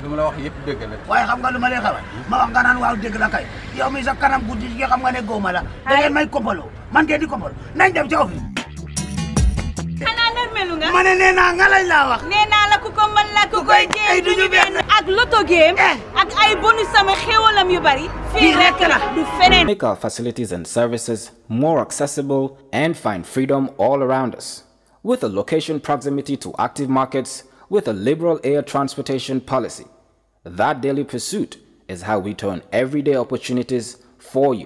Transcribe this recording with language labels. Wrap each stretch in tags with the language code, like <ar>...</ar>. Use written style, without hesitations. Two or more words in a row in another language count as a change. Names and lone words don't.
<wo>dama la wax yépp dëgg la waaye xam nga lu ma lay xamal ma wax nga naan waaw dëgg la kay yow mi sa kanam guddi gi xam nga ne góoma la da ngeen may kompaloo man ngeen di kompal nañ dem ci office xanaa nermelu nga ma ne nee naa nga lay laa wax nee naa la ku ko mën la ku koy jéem duñu benn ak</wo> <en>loto game</en> <wo>ak ay bonus sama xéwalam yu bari fii rek la du feneen.</wo> <en>Make our facilities and services more accessible and find freedom all around us. With a location proximity to active markets, with a liberal air transportation policy. That daily pursuit is how we turn everyday opportunities for you.</en>